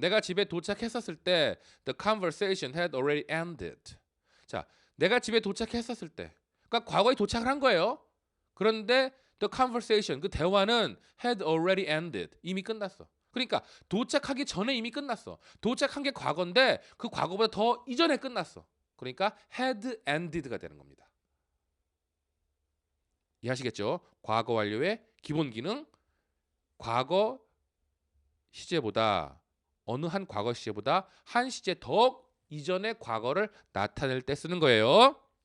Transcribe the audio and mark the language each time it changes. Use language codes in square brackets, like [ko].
[ko] 내가 집에 도착했었을 때 [en] the conversation had already ended. [ko] 자, 내가 집에 도착했었을 때. 그러니까 과거에 도착을 한 거예요. 그런데 the conversation, 그 대화는 [en] had already ended. [ko] 이미 끝났어. 그러니까 도착하기 전에 이미 끝났어. 도착한 게 과거인데 그 과거보다 더 이전에 끝났어. 그러니까 had ended가 되는 겁니다. 이해하시겠죠? 과거 완료의 기본 기능, 과거 시제보다 어느 한 과거 시제보다 한 시제 더 이전의 과거를 나타낼 때 쓰는 거예요.